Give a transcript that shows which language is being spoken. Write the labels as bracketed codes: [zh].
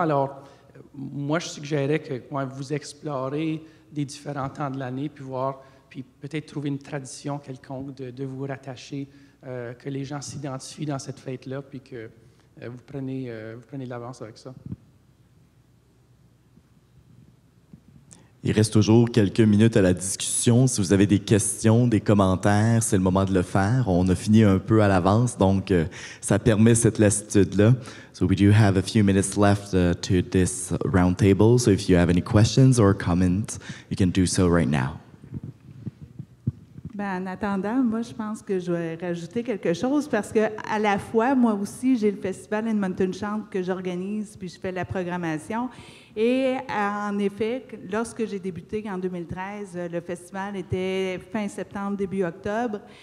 [fr] Alors, moi, je suggérais que vous explorez des différents temps de l'année, puis peut-être trouver une tradition quelconque de vous rattacher, que les gens s'identifient dans cette fête-là, puis que vous prenez de l'avance avec ça. Il reste toujours quelques minutes à la discussion. Si vous avez des questions, des commentaires, c'est le moment de le faire. On a fini un peu à l'avance, donc ça permet cette lassitude-là. [en] So we do have a few minutes left to this roundtable. So if you have any questions or comments, you can do so right now. [fr] En attendant, moi, je pense que je vais rajouter quelque chose parce que à la fois, moi aussi, j'ai le Festival Edmonton Chante que j'organise, puis je fais la programmation. Et en effet, lorsque j'ai débuté en 2013, le festival était fin septembre, début octobre.